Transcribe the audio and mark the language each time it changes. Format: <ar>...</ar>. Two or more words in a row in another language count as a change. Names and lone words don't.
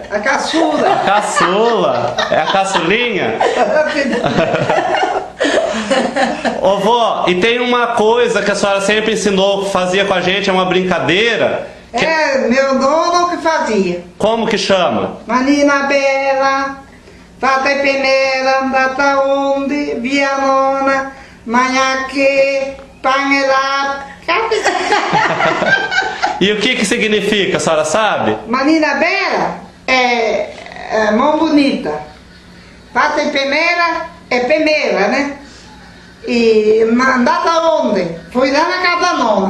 <pt>a caçula. A caçula? É a caçulinha? Ô vó, e tem uma coisa que a senhora sempre ensinou, fazia com a gente, é uma brincadeira. Meu dono que fazia. Como que chama?</pt> <it>Manina bella, fate penera, andata onde, via nona, manhaque, panelá.</it> <pt>E o que significa, a senhora sabe?</pt> <it>Manina bella</it> <pt>é mão bonita.</pt> <it>Fate penera</it> <pt>é peneira, né? E</pt> <it>andata onde?</it> <pt>Foi lá na casa da nona.</pt>